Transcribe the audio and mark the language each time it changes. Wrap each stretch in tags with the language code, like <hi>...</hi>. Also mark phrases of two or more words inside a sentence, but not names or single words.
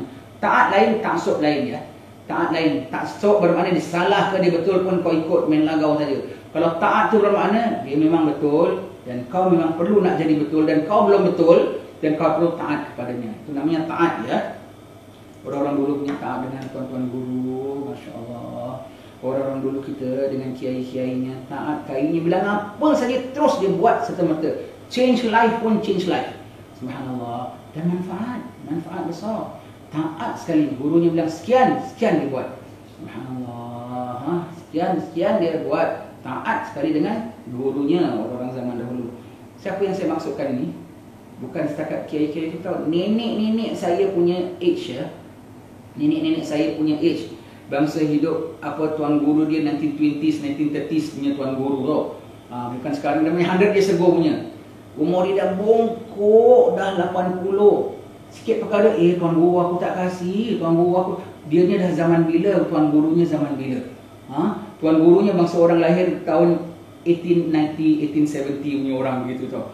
<ms>Taat lain, taksub lain ya. Taat lain, taksub bermakna dia salah ke dia betul pun kau ikut main lagau saja. Kalau taat tu bermakna dia memang betul dan kau memang perlu nak jadi betul dan kau belum betul dan kau perlu taat kepadanya. Itu namanya taat ya. Orang-orang dulu punya taat dengan tuan-tuan guru, masya-Allah. Orang-orang dulu kita dengan kiai-kiainya taat, kiainya bilang apa saja terus dia buat serta-merta.</ms> <en>Change life pun change life.</en> <ms>Subhanallah. Dan manfaat besar. Taat sekali. Gurunya bilang sekian dia buat. Subhanallah. Sekian dia buat. Taat sekali dengan gurunya orang-orang zaman dahulu. Siapa yang saya maksudkan ini? Bukan setakat kiai-kiai itu tahu. Nenek-nenek saya punya age ya. Nenek-nenek saya punya age. Bangsa hidup tuan guru dia 1920s, 1930s punya tuan guru tu. Bukan sekarang dia punya</ms> <en>100 years ago</en> <ms>punya. Umur dia dah bongkok, dah 80. Sikit perkara, tuan guru aku tak kasih, tuan guru aku. Dia ni dah zaman bila, tuan gurunya zaman bila. Tuan gurunya bangsa orang lahir tahun 1890, 1870 punya orang begitu tau.</ms>